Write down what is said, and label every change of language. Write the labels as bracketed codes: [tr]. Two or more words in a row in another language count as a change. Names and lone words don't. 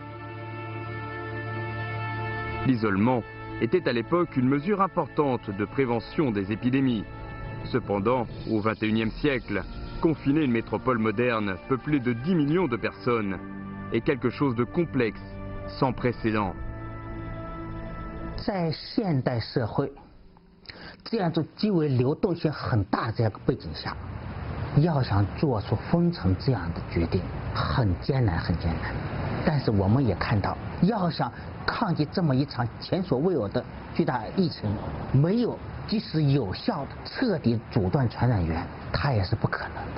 [fr] L'isolement était à l'époque une mesure importante de prévention des épidémies. Cependant, au XXIe siècle, confiner une métropole moderne peuplée de 10 millions de personnes est quelque chose de complexe, sans précédent. [zh] 在现代社会，这样子极为流动性很大这样一个背景下，要想做出封城这样的决定，很艰难，很艰难。但是我们也看到，要想抗击这么一场前所未有的巨大疫情，没有及时有效的彻底阻断传染源，它也是不可能的。